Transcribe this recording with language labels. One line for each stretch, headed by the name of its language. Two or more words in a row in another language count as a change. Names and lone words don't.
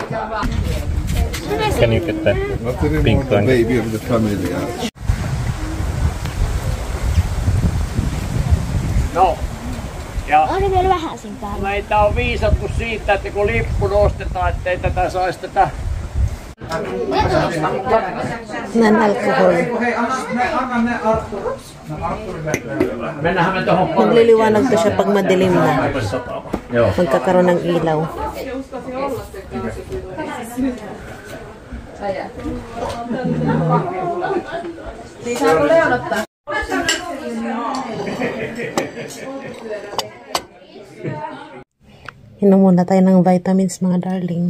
English: Can you get that pink one? Baby of the family.
Finnish: No. Ja. oli vielä vähäisin päällä. Meitä on viisattu siitä, että kun lippu nostetaan, ettei tätä saisi tätä... Non-alcohol. Hei, anna ne Artturin. Mennähän me tohon
Filipino: Nagliliwanag to siya pag madilim na. Magkakaroon ng ilaw. Inom muna tayo ng vitamins mga darling.